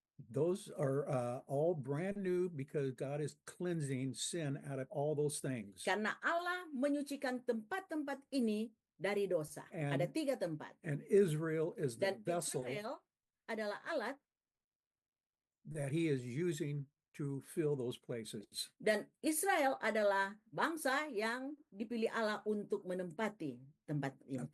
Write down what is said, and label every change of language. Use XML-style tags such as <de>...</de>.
<en>those are all brand new because God is cleansing sin out of all those things.</en> <id>karena Allah menyucikan tempat-tempat ini dari dosa.</id> <en>And-</en> <id>Ada 3 tempat.</id> <en>And Israel is the</en> <id>Dan</id> <en>vessel</en> <id>Israel adalah alat,</id> <en>that he is using to fill those places.</en> <id>dan Israel adalah bangsa yang dipilih Allah untuk menempati tempat ini.</id>